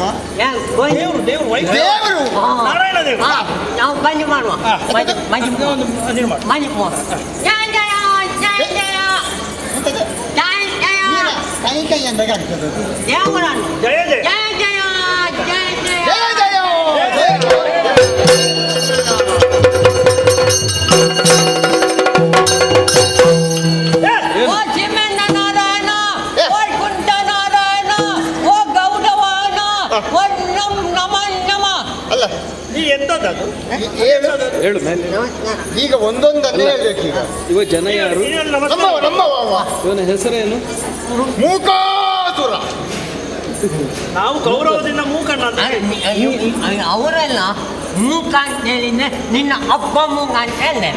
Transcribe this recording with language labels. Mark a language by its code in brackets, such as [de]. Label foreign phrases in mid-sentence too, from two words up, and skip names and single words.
[kn] ದೇವರು ನಾರಾಯಣ ದೇವರು. ನಾವು ಬಂದು ಮಾಡುವ. ಕೈ ಕೈ ಅಂತ ಆಗ್ತದೆ. ದೇವರನ್ನು ಜಯ ಜಯ ಜಯ ಜಯ ಜಯ ಜಯ ಜಯ. ಓ ಚಿಮ್ಮಣ್ಣ ನಾರಾಯಣ, ಓ ಕುಂಟ ನಾರಾಯಣ, ಓ ಗೌಡವಾನ, ಓ ನಮ ನಮ ನಮ. ಅಲ್ಲ ಎಂತದದು ಹೇಳು ಮೇಲೆ. ಈಗ ಒಂದೊಂದನ್ನೇ ಹೇಳ್ಬೇಕು. ಈಗ ಇವ ಜನ ಯಾರು? ಇವನ ಹೆಸರೇನು? ಮೂಕಾಸುರ. ನಾವು ಗೌರವದಿಂದ ಮೂಕಣ್ಣ ಅಂತ ಅವರೆಲ್ಲ ಮೂಕ ಅಂತ ಹೇಳಿದ್ರೆ ನಿನ್ನ ಅಪ್ಪ ಮೂಕ ಅಂತ ಹೇಳಿದ್ದೇನೆ.